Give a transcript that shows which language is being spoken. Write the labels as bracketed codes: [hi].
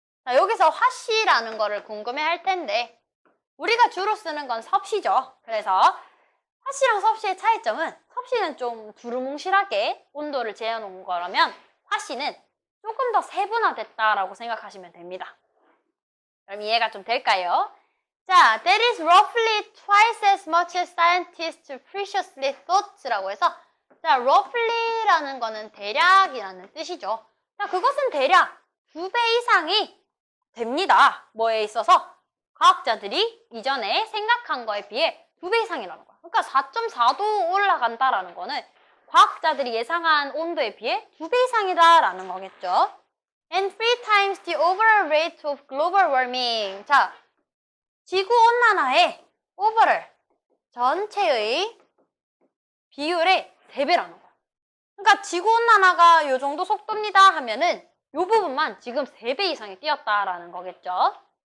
[ko] 자, 여기서 화씨라는 거를 궁금해 할 텐데 우리가 주로 쓰는 건 섭씨죠. 그래서 화씨랑 섭씨의 차이점은 섭씨는 좀 두루뭉실하게 온도를 재어놓은 거라면 화씨는 조금 더 세분화됐다라고 생각하시면 됩니다. 그럼 이해가 좀 될까요? [en] 자, that is roughly twice as much as scientists previously thought라고 [ko] 해서 자, roughly라는 거는 대략이라는 뜻이죠. 자, 그것은 대략 2배 이상이 됩니다. 뭐에 있어서? 과학자들이 이전에 생각한 거에 비해 2배 이상이라는 거야. 그러니까 4.4도 올라간다라는 거는 과학자들이 예상한 온도에 비해 2배 이상이다라는 거겠죠. [en] And 3 times the overall rate of global warming. [ko] 자, 지구온난화의 overall, 전체의 비율의 3배라는 거야. 그러니까 지구온난화가 이 정도 속도입니다 하면은 이 부분만 지금 3배 이상이 뛰었다라는 거겠죠.